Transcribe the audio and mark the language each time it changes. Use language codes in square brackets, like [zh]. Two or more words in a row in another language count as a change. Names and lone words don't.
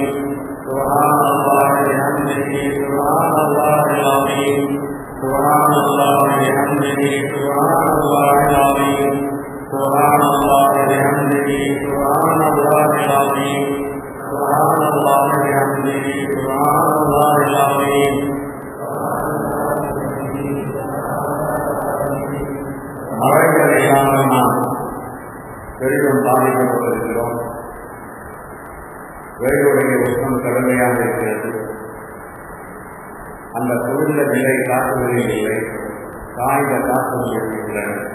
[ar] سبحان الله وبحمده سبحان الله العظيم. سبحان الله وبحمده سبحان الله العظيم. سبحان الله وبحمده سبحان الله العظيم. سبحان الله وبحمده سبحان الله العظيم. [ta] மழைகளினால் நாம் பெரிதும் பாதிக்கப்பட்டிருக்கிறோம். வெயிலுடைய உஷ்ணம் கடுமையாக இருக்கிறது. அந்த குளிர்ந்த நிலை காற்றுகளில் இல்லை, காய்ந்த காற்றுகள் இருக்கின்றன.